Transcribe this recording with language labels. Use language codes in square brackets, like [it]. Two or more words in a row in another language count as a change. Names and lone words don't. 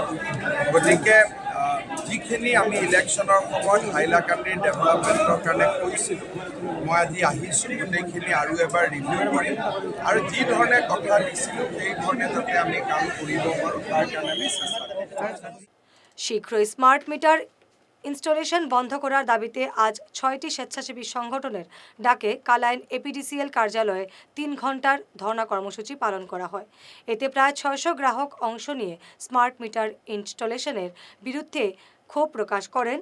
[as] গতিকে যিখিনি আমি ইলেকশ্যনৰ সময়ত হাইলাকান্দিৰ ডেভেলপমেণ্টৰ কাৰণে কৈছিলোঁ, মই আজি আহিছোঁ, গোটেইখিনি আৰু এবাৰ ৰিভিউ কৰিম আৰু যি ধৰণে কথা দিছিলোঁ সেই ধৰণে যাতে আমি কাম কৰিব পাৰোঁ তাৰ কাৰণে আমি চেষ্টা কৰিম। [bn] শীঘ্রই [en] smart meter [bn] ইনস্টলেশন বন্ধ করার দাবিতে আজ 6টি স্বেচ্ছাসেবী সংগঠনের ডাকে কালাইন APDCL কার্যালয়ে 3 ঘন্টার ধর্ণা কর্মসূচি পালন করা হয়। এতে প্রায় 600 গ্রাহক অংশ নিয়ে [en] smart meter [bn] ইনস্টলেশনের বিরুদ্ধে ক্ষোভ প্রকাশ করেন।